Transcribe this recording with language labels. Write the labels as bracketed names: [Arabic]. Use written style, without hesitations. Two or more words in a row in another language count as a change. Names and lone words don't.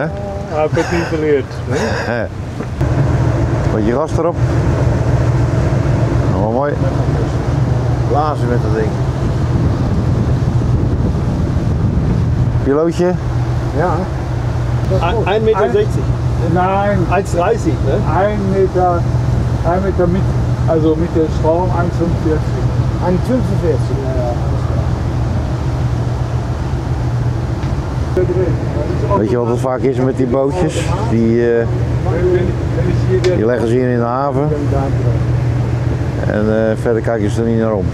[Dutch] Hij heeft het niet geleerd. Beetje gas erop. Nou, mooi. Blazen met dat ding. Pilootje? Ja. 1,60 Meter. [German] Nein, 1,30 ne? 1 Meter, 1 Meter mit, also mit der Strom 1,45. 1,45. [Dutch] Weet je wat het vaak is met die bootjes? Die leggen ze hier in de haven en verder kijken ze er niet naar om.